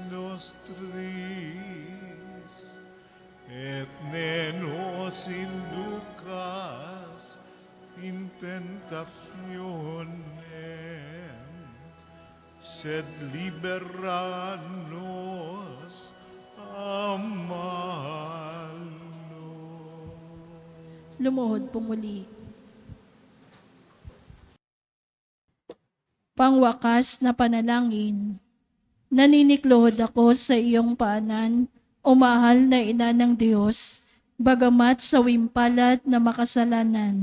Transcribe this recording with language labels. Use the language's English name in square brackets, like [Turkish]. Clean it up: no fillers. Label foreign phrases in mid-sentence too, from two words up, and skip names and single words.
[Latin] nostris, et ne nos inducas in tentationem, sed libera nos a malo. [Filipino] Lumuhod po muli. Pangwakas na panalangin, naniniklohod ako sa iyong paanan, o mahal na ina ng Diyos, bagamat sa wimpalat na makasalanan.